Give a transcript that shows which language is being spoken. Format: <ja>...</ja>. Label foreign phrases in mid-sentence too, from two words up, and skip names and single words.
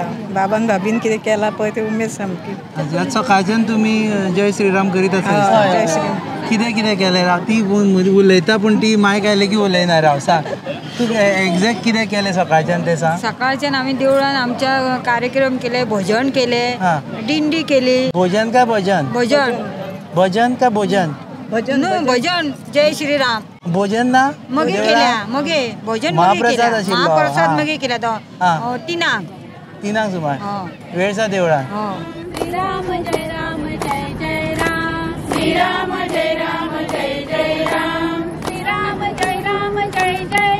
<kok>बाबान भाभीन कितें केलां पळय तें उमेद सामकी। आज सकाळच्यान तुमी जय श्रीराम करीत आसा? जय श्रीराम। कितें केलें? ती उलयता पूण ती मायक आयले की उलयना। राव सांग तूं एक्झॅक्ट कितें केलें सकाळच्यान तें सांग। सकाळच्यान आमी देवळान आमच्या कार्यक्रम केले, भजन केले, दिंडी केली। भोजन काय भजन? भजन काय भोजन? भजन जय श्रीराम। भोजन ना मगे केल्या, मगे भोजन महाप्रसाद आशिल्लो। महाप्रसाद मगे केला तो 3 सुमार वेळसा देवळान।</kok> <sa>श्रीराम जय राम जय जय राम, श्रीराम जय राम जय जय राम, श्रीराम जय राम जय जय</sa>